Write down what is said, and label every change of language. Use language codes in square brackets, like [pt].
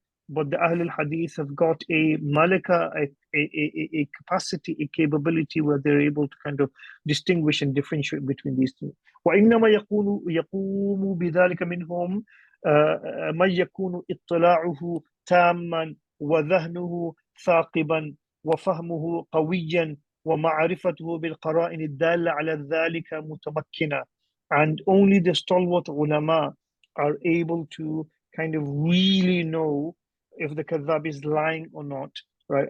[en] But the Ahl al-Hadith have got a malaka, a capacity, a capability where they're able to kind of distinguish and differentiate between these two. [ar] وإنما يقوم بذلك منهم من يكون اطلاعه تاما وذهنه ثاقبا وفهمه قويا ومعرفته بالقرائن الدالة على ذلك متمكنة. [en] and only the stalwart ulama are able to kind of really know if the kadhab is lying or not, right?